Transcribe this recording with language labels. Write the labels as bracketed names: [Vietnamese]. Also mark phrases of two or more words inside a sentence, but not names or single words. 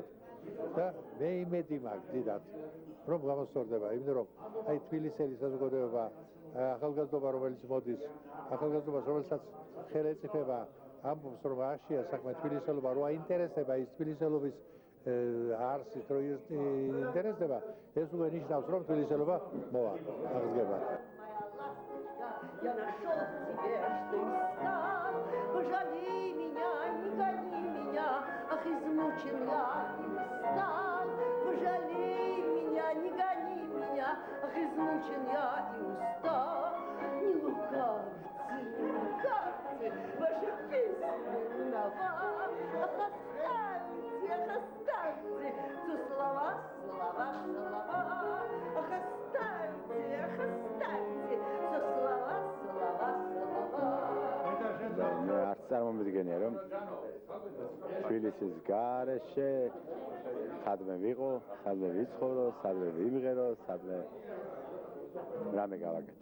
[Georgian] და მე იმედი მაქვს დიდად, რომ გამოსწორდება, იმიტომ რომ აი თბილისელი საზოგადოება, ახალგაზრდობა, რომელიც მოდის, ახალგაზრდობას, რომელსაც ხელი ეწიფება, ამბობს, რომ აშია საქმე თბილისელობა, რო აინტერესდება ის თბილისელობის არსით, რო ინტერესდება, ეს უკვე ნიშნავს, რომ თბილისელობა მოვა, აღდგება. [Russian] Я нашел тебе, что искал, пожалей меня, не гони меня, ах, измучен я и устал, пожалей меня, не гони меня, ах, измучен я и устал. Не лукавьте, ваши песни виноват, ах, оставьте, то слова, ах, оставьте, то слова. [Georgian] არც წარმომიდგენია, რომ თბილისის გარეშე სადმე ვიყო, სადმე ვიცხოვრო, სადმე ვიმღერო, სადმე რამე გავაკეთო.